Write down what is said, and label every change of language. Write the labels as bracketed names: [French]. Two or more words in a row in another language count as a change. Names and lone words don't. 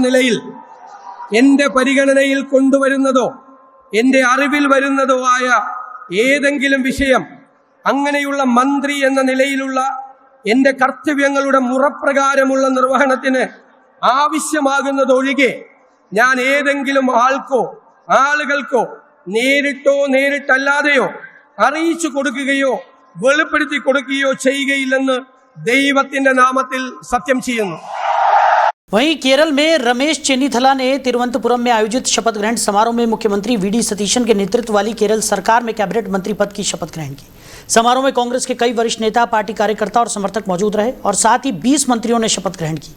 [Malayalam] നിലയിൽ എന്റെ പരിഗണനയിൽ കൊണ്ടുവരുന്നതോ എന്റെ അറിവിൽ വരുന്നതോ ആയ ഏതെങ്കിലും വിഷയം അങ്ങനെയുള്ള മന്ത്രി എന്ന നിലയിലുള്ള എന്റെ കർത്തവ്യങ്ങളുടെ മുറപ്രകാരമുള്ള നിർവഹണത്തിന് ആവശ്യമാകുന്നതൊഴികെ ഞാൻ ഏതെങ്കിലും ആൾക്കോ ആളുകൾക്കോ നേരിട്ടോ നേരിട്ടല്ലാതെയോ അറിയിച്ചു കൊടുക്കുകയോ വെളിപ്പെടുത്തി കൊടുക്കുകയോ ചെയ്യുകയില്ലെന്ന് ദൈവത്തിന്റെ നാമത്തിൽ സത്യം ചെയ്യുന്നു. [Hindi] वहीं केरल में रमेश चेन्नीथला ने तिरुवनंतपुरम में आयोजित शपथ ग्रहण समारोह में मुख्यमंत्री वीडी सतीशन के नेतृत्व वाली केरल सरकार में कैबिनेट मंत्री पद की शपथ ग्रहण की। समारोह में कांग्रेस के कई वरिष्ठ नेता, पार्टी कार्यकर्ता और समर्थक मौजूद रहे और साथ ही 20 मंत्रियों ने शपथ ग्रहण की।